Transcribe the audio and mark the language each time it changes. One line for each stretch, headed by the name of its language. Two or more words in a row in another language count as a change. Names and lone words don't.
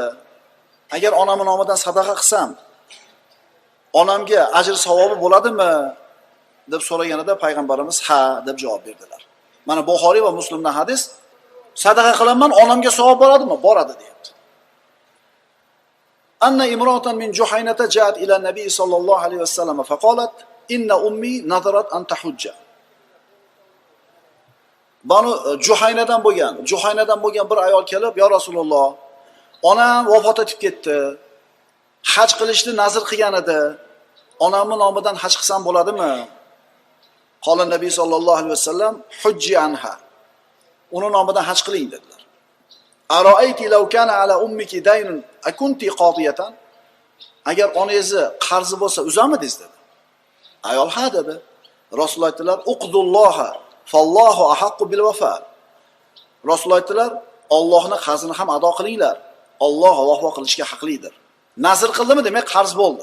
Uzbek: Agar onamning nomidan sadaqa qilsam, onamga ajr savobi bo'ladimi?" deb so'raganida payg'ambarimiz "Ha" deb javob berdilar. Mana Buxoriy va Muslimdan hadis, sadaqa qilaman, onamga savob bo'ladimi? Boradi deyapti.
Arabic: أن امرأة من جهينة جاءت إلى النبي صلى الله عليه وسلم فقالت إن أمي نذرت أن تحج.
Uzbek: Banu Juhaynadan bo'lgan bir ayol kelib, "Ya Rasululloh, onam vafot etib ketdi. Haj qilishni nazr qilgan edi. Onamning nomidan haj qilsam bo'ladimi?"
Arabic: قال النبي صلى الله عليه وسلم حجي عنها."
Uzbek: Uni nomidan haj qiling dedilar.
Arabic: "أرأيت لو كان على أمك دين أكنت قاضيته?"
Uzbek: Agar onangizni qarzi bo'lsa, uzamidingiz dedi. Ayol ha dedi. Rasululloh aytdilar,
Arabic: "اقضوا الله فالله أحق بالوفاء."
Uzbek: Rasululloh aytdilar, Allohning qarzini ham ado qilinglar. Alloh vafo qilishga haqlidir. Nazr qildimi demak qarz bo'ldi.